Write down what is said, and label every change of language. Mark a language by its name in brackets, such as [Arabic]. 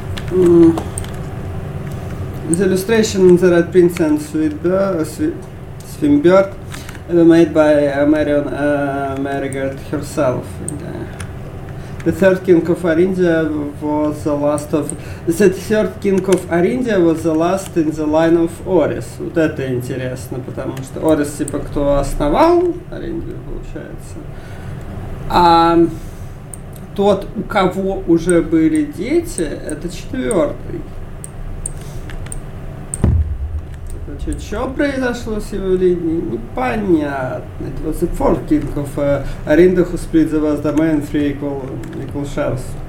[English] The illustration in the Red Prince and Swinburne made by Marion Marigold herself. The Third King of Arindia was the last of... The Third King of Arindia was the last in the line of Orys. [Russian] Вот это интересно, потому что Орис, типа, кто основал Ариндию, получается. А тот, у кого уже были дети, это четвертый. Что произошло с его линией? Непонятно. [English] It was the fourth king of Arinda who split the vast domain in three equal shares.